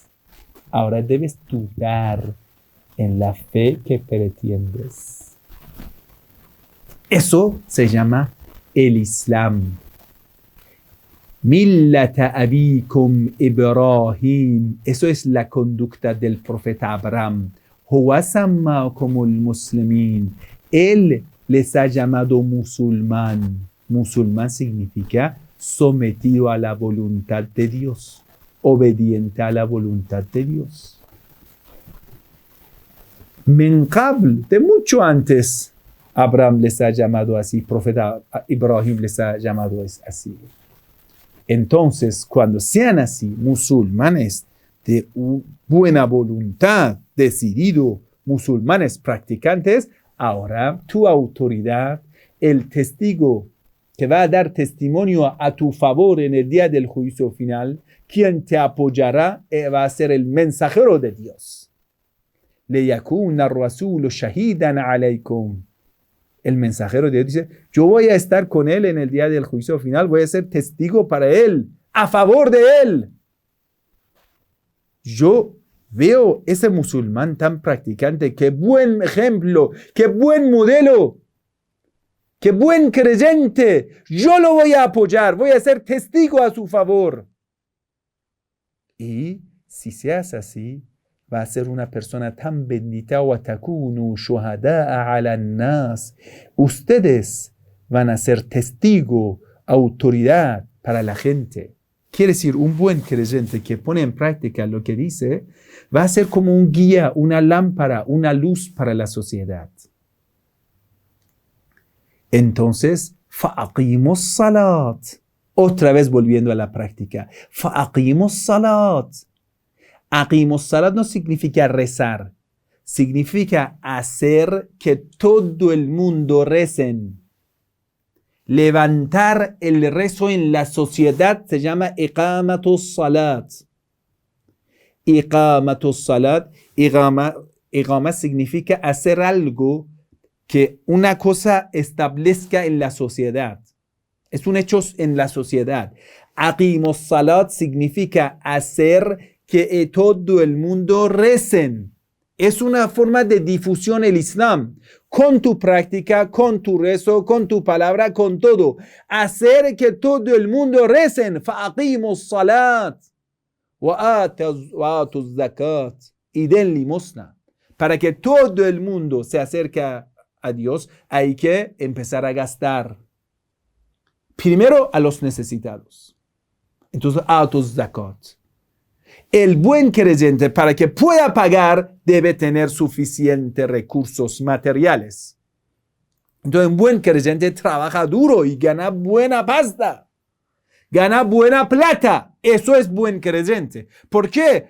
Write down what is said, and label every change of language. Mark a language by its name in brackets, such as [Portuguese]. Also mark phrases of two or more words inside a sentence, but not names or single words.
[Spanish] Ahora debes dudar en la fe que pretendes. Eso se llama el Islam. [Arabic] ملة أبيكم إبراهيم. [Spanish] Eso es la conducta del profeta Abraham. [Arabic] هو سماكم المسلمين. [Spanish] Él les ha llamado musulmán. Musulmán significa sometido a la voluntad de Dios, obediente a la voluntad de Dios. [Arabic] من قبل, [Spanish] de mucho antes, Abraham les ha llamado así, profeta Ibrahim les ha llamado así. Entonces, cuando sean así, musulmanes de buena voluntad, decidido, musulmanes practicantes, ahora tu autoridad, el testigo que va a dar testimonio a tu favor en el día del juicio final, quien te apoyará va a ser el mensajero de Dios. [Arabic] لِيَكُونَ الرَّسُولُ شَهِيدًا عَلَيْكُمْ. [Spanish] El mensajero de Dios dice, yo voy a estar con él en el día del juicio final, voy a ser testigo para él, a favor de él. Yo veo ese musulmán tan practicante, qué buen ejemplo, qué buen modelo, qué buen creyente. Yo lo voy a apoyar, voy a ser testigo a su favor. Y si se hace así, va a ser una persona tan bendita. [Arabic] وَتَكُونُوا شُهَدَاءَ عَلَى النَّاسِ. [Spanish] Ustedes van a ser testigo, autoridad para la gente. Quiere decir, un buen creyente que pone en práctica lo que dice, va a ser como un guía, una lámpara, una luz para la sociedad. Entonces, [Arabic] فَأَقِيمُوا الصَّلَاةِ. [Spanish] Otra vez volviendo a la práctica. [Arabic] فَأَقِيمُوا الصَّلَاةِ. أقيموا الصلاة [Spanish] no significa rezar, significa hacer que todo el mundo recen. Levantar el rezo en la sociedad se llama [Arabic] إقامة الصلاة. إقامة الصلاة, [Spanish] iqama significa hacer algo que una cosa establezca en la sociedad. Es un hecho en la sociedad. [Arabic] أقيموا الصلاة [Spanish] significa hacer que todo el mundo recen. Es una forma de difusión del Islam. Con tu práctica, con tu rezo, con tu palabra, con todo. Hacer que todo el mundo recen. [Arabic] فَأَقِيمُوا الصَّلَاةِ وَآتُوا الزَّكَاةِ. [Spanish] Y den limosna. Para que todo el mundo se acerque a Dios, hay que empezar a gastar. Primero a los necesitados. Entonces, [Arabic] آتوا الزَّكَاةِ. [Spanish] El buen creyente, para que pueda pagar, debe tener suficientes recursos materiales. Entonces, un buen creyente trabaja duro y gana buena pasta. Gana buena plata. Eso es buen creyente. ¿Por qué?